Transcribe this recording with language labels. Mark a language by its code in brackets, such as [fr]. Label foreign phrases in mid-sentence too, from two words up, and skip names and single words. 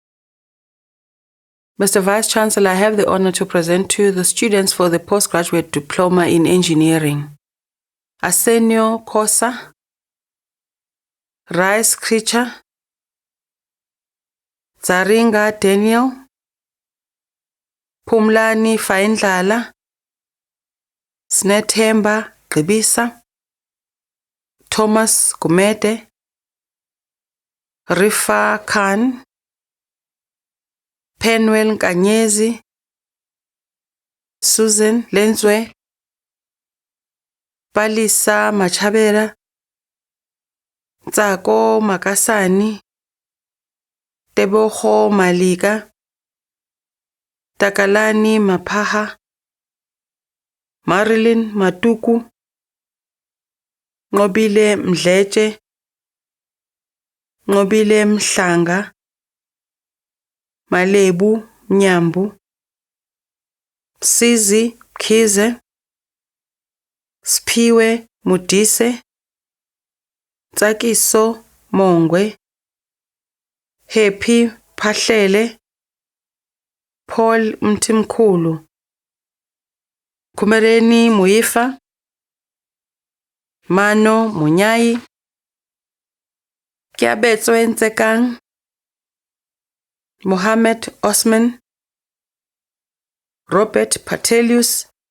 [en] Mr. Vice-Chancellor, I have the honor to present to you the students for the postgraduate diploma in engineering. Arsenio Kosa, Rice Creature, Zaringa Daniel, Pumlani Faindlala, Snethemba Gqibisa, Thomas Gumede, Rifa Khan, Penwell Kanyezi, Susan Lenzwe, Palisa Machabera, Tsako Makasani, Teboho Malika, Takalani Mapaha, Marilyn Matuku, Ngobile Mdletshe, Ngobile Mhlanga, Malebu Nyambu, Sizi Khize, Sphiwe Mudise, Tsakiso Mongwe, Happy Phahlele, Paul Mtimkhulu, Kumereni Muifa, Mano Munyayi, Kiabetswe Nsekang, Mohammed Osman, Robert Patelius,